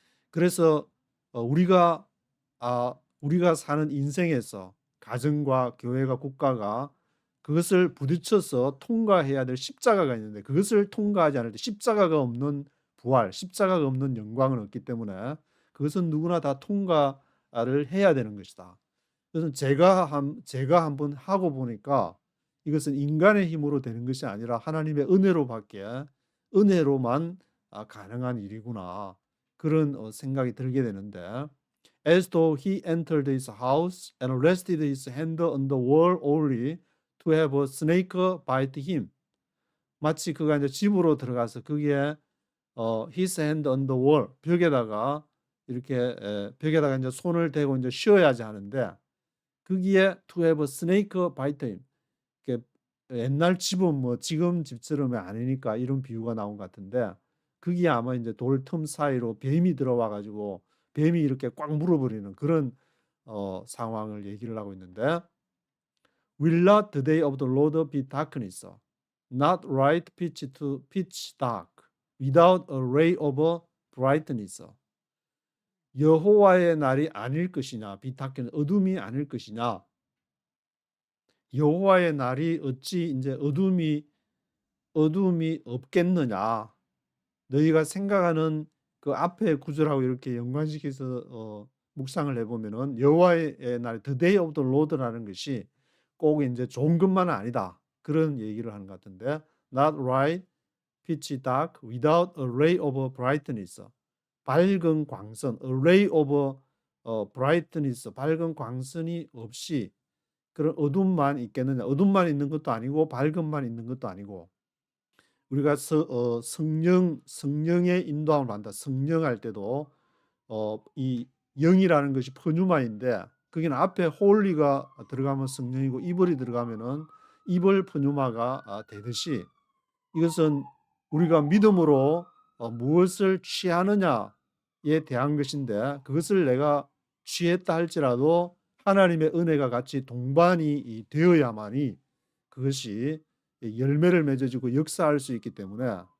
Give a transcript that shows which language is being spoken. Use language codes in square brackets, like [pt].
[ko] 그래서 우리가 우리가 사는 인생에서 가정과 교회가 국가가 그것을 부딪혀서 통과해야 될 십자가가 있는데 그것을 통과하지 않을 때 십자가가 없는 부활, 십자가가 없는 영광은 없기 때문에 그것은 누구나 다 통과를 해야 되는 것이다. 그래서 제가 한번 하고 보니까 이것은 인간의 힘으로 되는 것이 아니라 하나님의 은혜로만 가능한 일이구나. 그런 생각이 들게 되는데 [en] As though he entered his house and rested his hand on the wall only to have a snake bite him. [ko] 마치 그가 이제 집으로 들어가서 거기에 [en] his hand on the wall [ko] 벽에다가 이렇게 벽에다가 이제 손을 대고 이제 쉬어야지 하는데 거기에 [en] to have a snake bite him. [ko] 옛날 집은 뭐 지금 집처럼 아니니까 이런 비유가 나온 것 같은데 거기에 아마 이제 돌 틈 사이로 뱀이 들어와 가지고 뱀이 이렇게 꽉 물어버리는 그런 상황을 얘기를 하고 있는데 [en] Will not the day of the Lord be darkness, not light pitch dark, without a ray of brightness. [ko] 여호와의 날이 아닐 것이냐, [en] be darkness, [ko] 어둠이 아닐 것이냐. 여호와의 날이 어찌 이제 어둠이 없겠느냐. 너희가 생각하는 그 앞에 구절하고 이렇게 연관시켜서 묵상을 해보면은 여호와의 날, [en] the day of the Lord [ko] 라는 것이 꼭 이제 좋은 것만은 아니다. 그런 얘기를 하는 것 같은데, [en] not light, pitch dark, without a ray of brightness. [ko] 밝은 광선, [en] a ray of brightness, [ko] 밝은 광선이 없이 그런 어둠만 있겠느냐. 어둠만 있는 것도 아니고 밝음만 있는 것도 아니고 우리가 성령의 인도함을 받는다. 성령할 때도 이 영이라는 것이 퍼뉴마인데 거기는 앞에 홀리가 들어가면 성령이고 이벌이 들어가면은 이벌 퍼뉴마가 되듯이 이것은 우리가 믿음으로 무엇을 취하느냐에 대한 것인데 그것을 내가 취했다 할지라도 하나님의 은혜가 같이 동반이 되어야만이 그것이 열매를 맺어지고 역사할 수 있기 때문에